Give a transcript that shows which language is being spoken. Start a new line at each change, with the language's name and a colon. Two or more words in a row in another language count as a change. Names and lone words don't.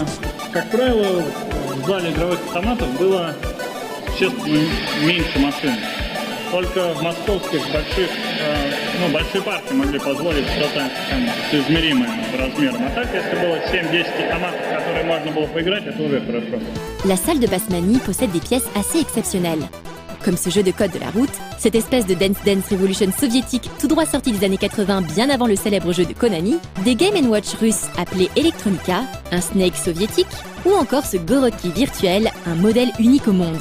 Russian: Как правило, в зале игровых автоматов было существенно меньше машин. Только в московских большие парки могли позволить что-то соизмеримое по размерам. А так, если было 7-10 автоматов, в которые можно было поиграть, это уже хорошо.
French: La salle de Basmani possède des pièces assez exceptionnelles. Comme ce jeu de code de la route, cette espèce de Dance Dance Revolution soviétique tout droit sorti des années 80 bien avant le célèbre jeu de Konami, des Game & Watch russes appelés Electronica, un Snake soviétique, ou encore ce Goroki virtuel, un modèle unique au monde.